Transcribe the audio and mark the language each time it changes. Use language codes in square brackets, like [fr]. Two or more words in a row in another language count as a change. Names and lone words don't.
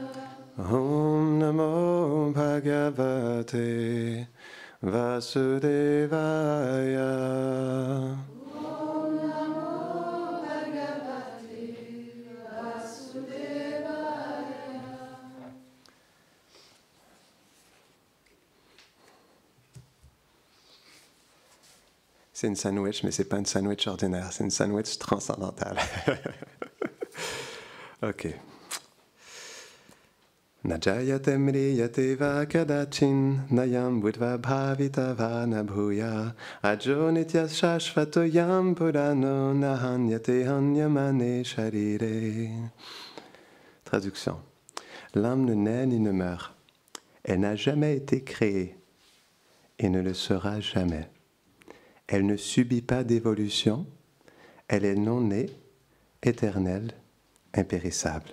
[sa] ॐ नमो भगवते वासुदेवाय. ॐ नमो भगवते वासुदेवाय. [fr] C'est une sandwich, mais ce n'est pas une sandwich ordinaire, c'est une sandwich transcendantale. Ok. [sa] न जायते म्रियते वा कदाचिन् नायं भूत्वा भविता वा न भूयः अजो नित्यः शाश्वतो ऽयं पुराणो न हन्यते हन्यमाने शरीरे. [fr] Traduction. L'âme ne naît ni ne meurt. Elle n'a jamais été créée et ne le sera jamais. Elle ne subit pas d'évolution. Elle est non-née, éternelle, impérissable.